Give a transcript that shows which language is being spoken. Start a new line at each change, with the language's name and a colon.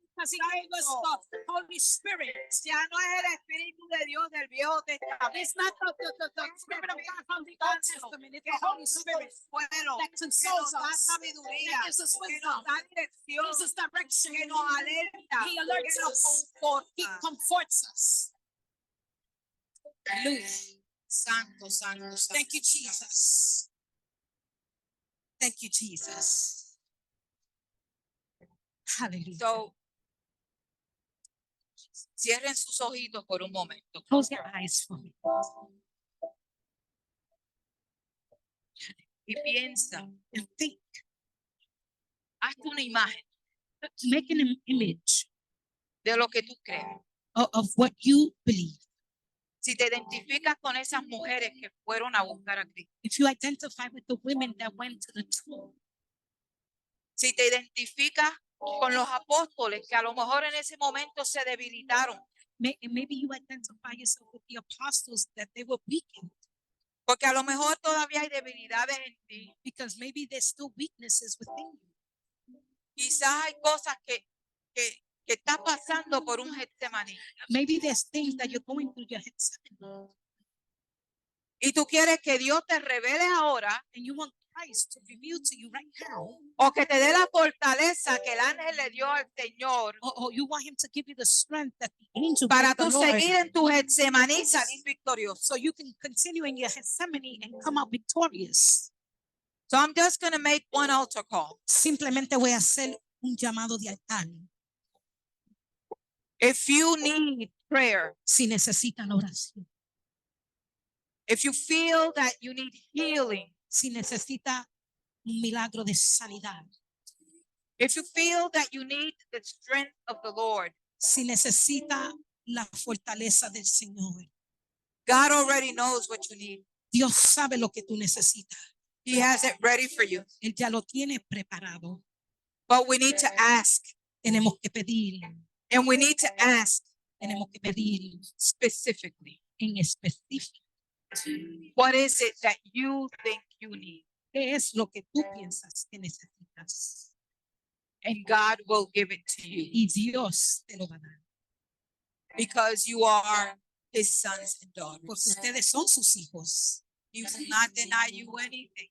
English: Because he gave us the Holy Spirit.
Spanish: Ya no es el Espíritu de Dios del Viejo Testamento.
English: It's not the Spirit of God from the Old Testament. It's the Holy Spirit
Spanish: Consuelo,
English: that
Spanish: que nos
English: consoles
Spanish: da
English: us,
Spanish: sabiduría,
English: that gives us
Spanish: que nos
English: wisdom,
Spanish: da dirección,
English: gives us direction,
Spanish: que nos alerta,
English: He alerts
Spanish: que nos
English: us. He
Spanish: conforta.
English: comforts us. Hallelujah.
Spanish: Santo, santo, santo.
English: Thank you, Jesus. Thank you, Jesus. Hallelujah.
Spanish: So, cierren sus ojitos por un momento.
English: Close your eyes for me.
Spanish: Y piensa,
English: And think.
Spanish: hazte una imagen
English: Make an image
Spanish: de lo que tú crees.
English: of what you believe.
Spanish: Si te identificas con esas mujeres que fueron a buscar a Cristo,
English: If you identify with the women that went to the tomb,
Spanish: si te identificas con los apóstoles que a lo mejor en ese momento se debilitaron,
English: maybe you identify yourself with the apostles that they were weakened
Spanish: porque a lo mejor todavía hay debilidades en ti.
English: because maybe there's still weaknesses within you.
Spanish: Quizás hay cosas que estás pasando por un Getsemaní
English: Maybe there's things that you're going through your head
Spanish: y tú quieres que Dios te revele ahora
English: and you want Christ to reveal to you right now,
Spanish: o que te dé la fortaleza que el ángel le dio al Señor
English: or you want him to give you the strength that the angel
Spanish: para
English: gave the
Spanish: tú
English: Lord,
Spanish: seguir en tu Getsemaní y salir victorioso.
English: so you can continue in your Gethsemane and come out victorious. So I'm just going to make one altar call.
Spanish: Simplemente voy a hacer un llamado de altar.
English: If you need prayer,
Spanish: Si necesitan oración,
English: if you feel that you need healing,
Spanish: si necesita un milagro de sanidad,
English: if you feel that you need the strength of the Lord,
Spanish: si necesita la fortaleza del Señor,
English: God already knows what you need.
Spanish: Dios sabe lo que tú necesitas.
English: He has it ready for you.
Spanish: Él ya lo tiene preparado.
English: But we need to ask,
Spanish: Tenemos que pedir,
English: and we need to ask
Spanish: tenemos que pedir
English: specifically.
Spanish: en específico.
English: What is it that you think you need?
Spanish: ¿Qué es lo que tú piensas que necesitas?
English: And God will give it to you
Spanish: Y Dios te lo va a dar.
English: because you are His sons and
Spanish: Porque
English: daughters.
Spanish: ustedes son sus hijos.
English: He will not deny you anything.